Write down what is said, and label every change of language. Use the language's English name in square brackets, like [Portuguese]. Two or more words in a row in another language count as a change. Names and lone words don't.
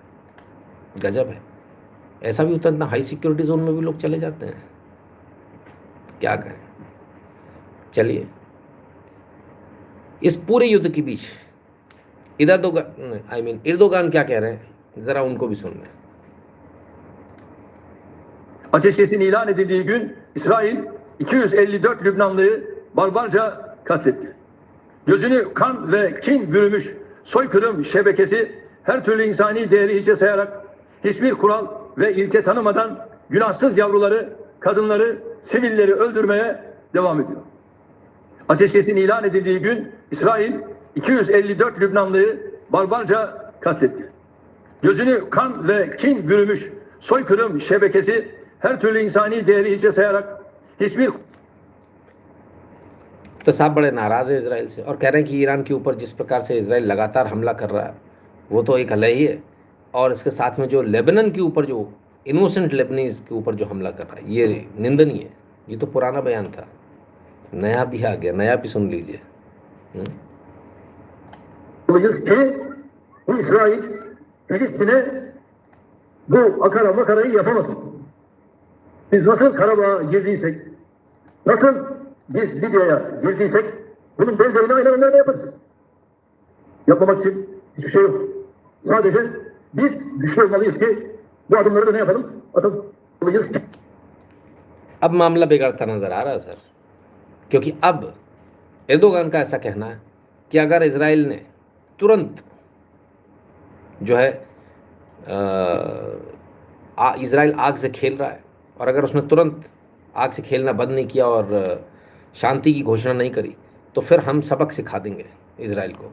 [Hindi] गजब है, ऐसा भी होता है, इतना हाई सिक्योरिटी जोन में भी लोग चले जाते हैं, क्या कहें। चलिए, इस पूरे युद्ध के बीच एर्दोगान क्या कह रहे हैं, ज़रा उनको भी सुन लें। [Turkish] Ateşkesin ilan edildiği gün İsrail 254 Lübnanlıyı barbarca katletti. Gözünü kan ve kin bürümüş soykırım şebekesi her türlü insani değeri hiçe sayarak hiçbir kural ve ilke tanımadan günahsız yavruları, kadınları, sivilleri öldürmeye devam ediyor. Ateşkesin ilan edildiği gün İsrail 254 Lübnanlıyı barbarca katletti. Gözünü kan ve kin bürümüş soykırım şebekesi her türlü insani değeri hiçe sayarak hiçbir [Hindi] तो साहब बड़े नाराज़ है इसराइल से और कह रहे हैं कि ईरान के ऊपर जिस प्रकार से इसराइल लगातार हमला कर रहा है वो तो एक हल्ला ही है, और इसके साथ में जो लेबनान के ऊपर जो [English] innocent Lebanese [Hindi] के ऊपर जो हमला कर रहा है ये निंदनीय है। ये तो पुराना बयान था, नया भी आ गया, नया भी सुन लीजिए। [Turkish] ki bu İsrail Filistin'e bu akara makarayı yapamasın. Biz nasıl Karabağ'a girdiysek, nasıl biz Libya'ya girdiysek bunun benzerini aynen onlarda yaparız. Yapmamak için hiçbir şey yok. Sadece biz güçlü olmalıyız ki bu adımları da ne yapalım? Atamalıyız ki. [Hindi] अब मामला बिगड़ता नज़र आ रहा है सर, क्योंकि अब एर्दोगान का ऐसा कहना है कि अगर इजराइल ने तुरंत जो है इजराइल आग से खेल रहा है, और अगर उसने तुरंत आग से खेलना बंद नहीं किया और शांति की घोषणा नहीं करी तो फिर हम सबक सिखा देंगे इजराइल को।